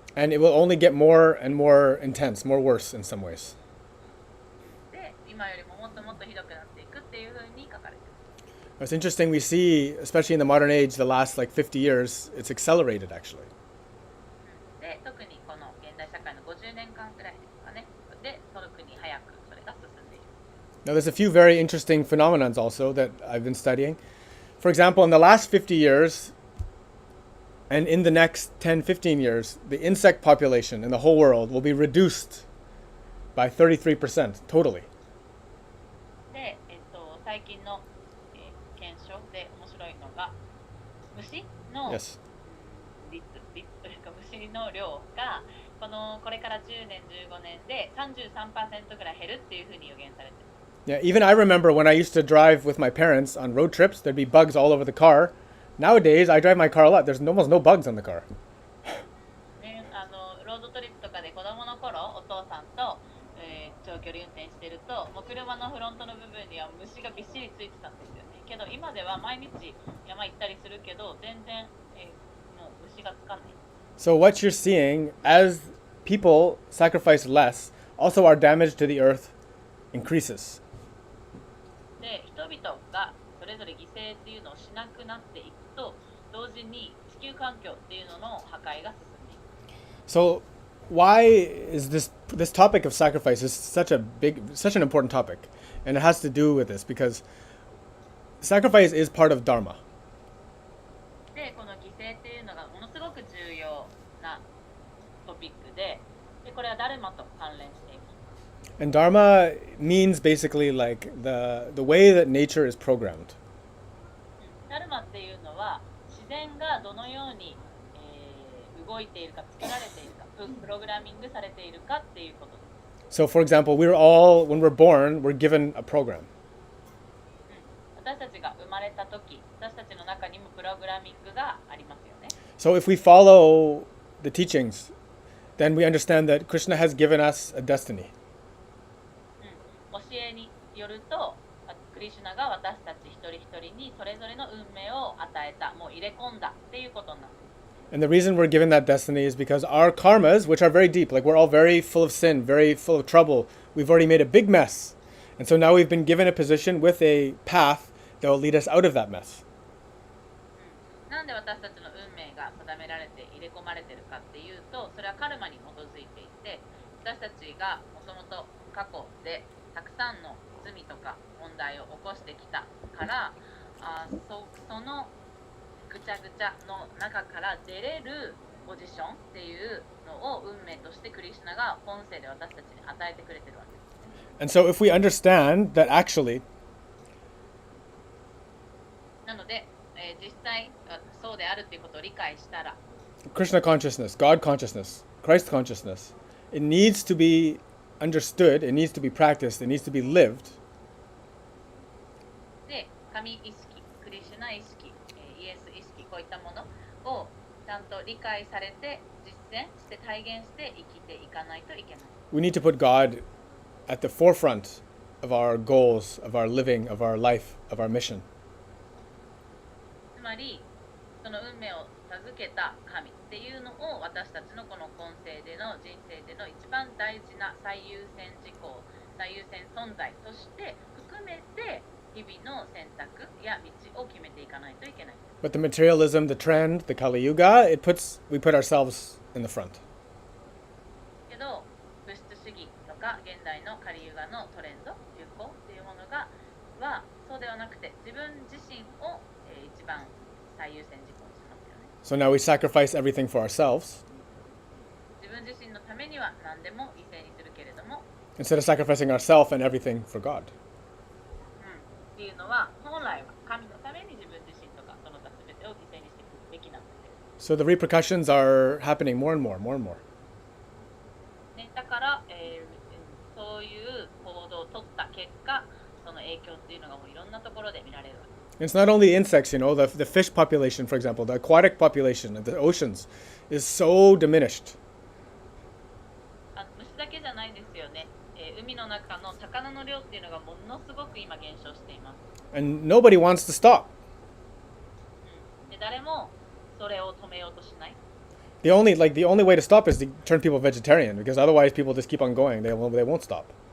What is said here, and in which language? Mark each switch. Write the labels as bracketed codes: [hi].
[en] And it will only get more and more intense, more worse in some ways. [ja] で、今よりももっともっとひどくなっていくっていうふうに書かれている。 [en] It's interesting, we see, especially in the modern age, the last like 50 years, it's accelerated actually. [ja] で、特にこの現代社会の50年間くらいですかね。で、特に早くそれが進んでいる。 [en] Now, there's a few very interesting phenomena also that I've been studying. For example, in the last 50 years, and in the next 10, 15 years, the insect population in the whole world will be reduced by 33% totally. [ja] で、最近の、検証で面白いのが、虫の、 [en] Yes. [ja] 率というか虫の量がこれから10年15年で 33% ぐらい減るっていうふうに予言されている。 [en] Yeah, even I remember when I used to drive with my parents on road trips, there'd be bugs all over the car. Nowadays, I drive my car a lot. There's almost no bugs on the car. [ja] ね、ロードトリップとかで子供の頃お父さんと、長距離運転してるともう車のフロントの部分には虫がびっしりついてたんですよね。けど今では毎日山行ったりするけど全然、もう虫がつかない。 [en] So what you're seeing, as people sacrifice less, also our damage to the earth increases. [ja] で、人々がそれぞれ犠牲っていうのをしなくなっていくと同時に地球環境っていうのの破壊が進んでいく。 [en] So why is this topic of sacrifice is such an important topic, and it has to do with this because sacrifice is part of dharma. [ja] で、この犠牲っていうのがものすごく重要なトピックで、これはダルマと関連しています。 [en] And Dharma means basically like the way that nature is programmed. [ja] ダルマっていうのは自然がどのように、動いているか、作られているか、プログラミングされているかっていうことです。 [en] So, for example, we're all, when we're born, we're given a program. [ja] 私たちが生まれた時、私たちの中にもプログラミングがありますよね。 [en] So, if we follow the teachings, then we understand that Krishna has given us a destiny. [ja] 教えによると、クリシュナが私たち一人一人にそれぞれの運命を与えた、もう入れ込んだっていうことになる。 [en] And the reason we're given that destiny is because our karmas, which are very deep, like we're all very full of sin, very full of trouble, we've already made a big mess. And so now we've been given a position with a path that will lead us out of that mess. [ja] なんで私たちの運命が定められて入れ込まれてるかっていうと、それはカルマに基づいていて、私たちがもともと過去でたくさんの罪とか問題を起こしてきたから、そのぐちゃぐちゃの中から出れるポジションっていうのを運命としてクリシュナが本性で私たちに与えてくれてるわけですね。 [en] And so if we understand that actually [ja] なので、実際そうであるっていうことを理解したら、 [en] Krishna consciousness, God consciousness, Christ consciousness, it needs to be understood, it needs to be practiced, it needs to be lived. [ja] で、神意識、クリシュナ意識、イエス意識、こういったものをちゃんと理解されて実践して体現して生きていかないといけない。 [en] We need to put God at the forefront of our goals, of our living, of our life, of our mission. [ja] つまり、その運命を授けた神っていうのを私たちのこの今世での人生での一番大事な最優先事項、最優先存在として含めて日々の選択や道を決めていかないといけない。 [en] But the materialism, the trend, the Kali Yuga, we put ourselves in the front. [ja] けど、物質主義とか現代のカリユガのトレンド、流行っていうものはそうではなくて自分自身を、一番最優先事項にしますよね。 [en] So now we sacrifice everything for ourselves [ja] 自分自身のためには何でも犠牲にするけれども、 [en] instead of sacrificing ourselves and everything for God. [ja] っていうのは本来は神のために自分自身とかその他全てを犠牲にしていくべきなんですよ。 [en] So the repercussions are happening more and more, more and more. [ja] ね、だから、そういう行動を取った結果、その影響っていうのがもういろんなところで見られるわけ。 [en] It's not only insects, the fish population, for example, the aquatic population of the oceans is so diminished. [ja] 虫だけじゃないですよね。海の中の魚の量っていうのがものすごく今減少しています。 [en] And nobody wants to stop. [ja] で、誰もそれを止めようとしない。 [en] The only way to stop is to turn people vegetarian, because otherwise people just keep on going. They won't stop.